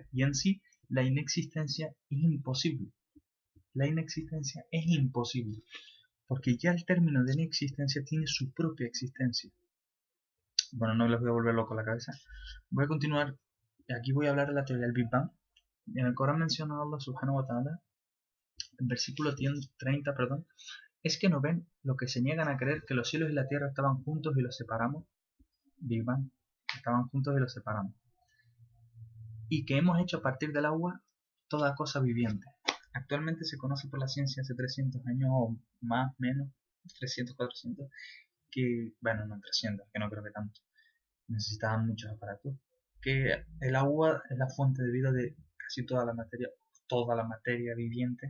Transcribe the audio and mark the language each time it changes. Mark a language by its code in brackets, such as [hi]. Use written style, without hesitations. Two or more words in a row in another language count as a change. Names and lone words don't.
[es] Y en sí, la inexistencia es imposible. La inexistencia es imposible. porque ya el término de inexistencia tiene su propia existencia. Bueno, no les voy a volver loco la cabeza. Voy a continuar, y aquí voy a hablar de la teoría del Big Bang. En el Corán menciona a Allah [ar] سبحانه وتعالى, [es] en versículo 30, perdón, es que no ven lo que se niegan a creer que los cielos y la tierra estaban juntos y los separamos. Big Bang, estaban juntos y los separamos. Y que hemos hecho a partir del agua toda cosa viviente. Actualmente se conoce por la ciencia hace 300 años o más, menos, 300, 400, que, bueno, no 300, que no creo que tanto, necesitaban muchos aparatos, que el agua es la fuente de vida de casi toda la materia viviente.